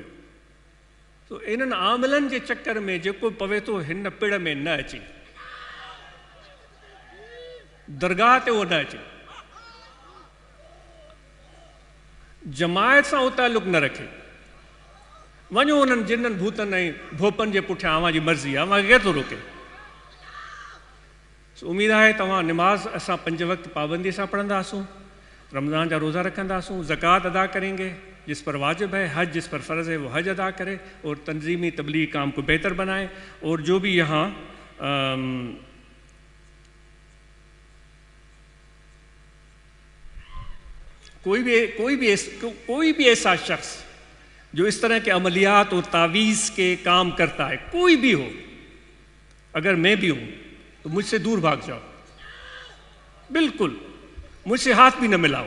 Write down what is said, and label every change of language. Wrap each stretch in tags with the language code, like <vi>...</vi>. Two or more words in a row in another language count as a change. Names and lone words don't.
<sd>تو انن عاملن کے چکر میں جیکو پوے تو ہن پڑ میں نہ اچے، درگاہ تے وہ نہ اچے،</sd> <ur>جماعت سے وہ تعلق نہ رکھے،</ur> <sd>वञो उन्हनि जिननि भूतनि ऐं भोपनि जे पुठियां अव्हां जी मर्ज़ी आहे, अव्हां केरु थो रोके। उम्मीद आहे तव्हां निमाज़ असां 5 वक्त पाबंदी सां पढ़ंदासूं, रमज़ान जा रोज़ा रखंदासूं,</sd> <ur>زکات ادا کریں گے جس پر واجب ہے، حج جس پر فرض ہے وہ حج ادا کرے اور تنظیمی تبلیغ کام کو بہتر بنائے. اور جو بھی یہاں کوئی بھی ایسا شخص جو اس طرح کے عملیات اور تعویذ کے کام کرتا ہے، کوئی بھی ہو، اگر میں بھی ہوں تو مجھ سے دور بھاگ جاؤ، بالکل مجھ سے ہاتھ بھی نہ ملاؤ.</ur>